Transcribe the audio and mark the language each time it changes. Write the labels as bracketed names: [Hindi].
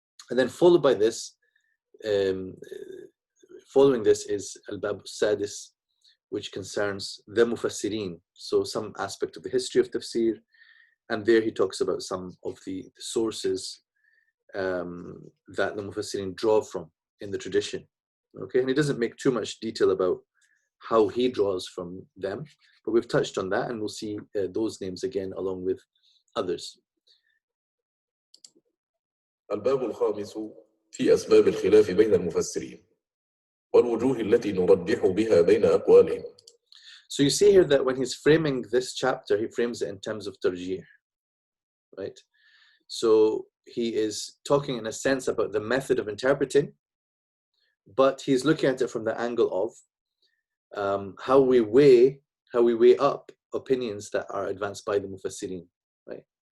[English] And then followed by this, following this is Al-Bab Sadis, which concerns the Mufassirin, so some aspect of the history of tafsir, and there he talks about some of the sources that the Mufassirin draw from in the tradition. Okay, and he doesn't make too much detail about how he draws from them, but we've touched on that, and we'll see those names again along with others. [Arabic] الباب الخامس في أسباب الخلاف بين المفسرين والوجوه التي نرجح بها بين أقوالهم. [English] So you see here that when he's framing this chapter, he frames it in terms of tarjih, right? So he is talking in a sense about the method of interpreting, but he's looking at it from the angle of how we weigh up opinions that are advanced by the Mufassirin, right?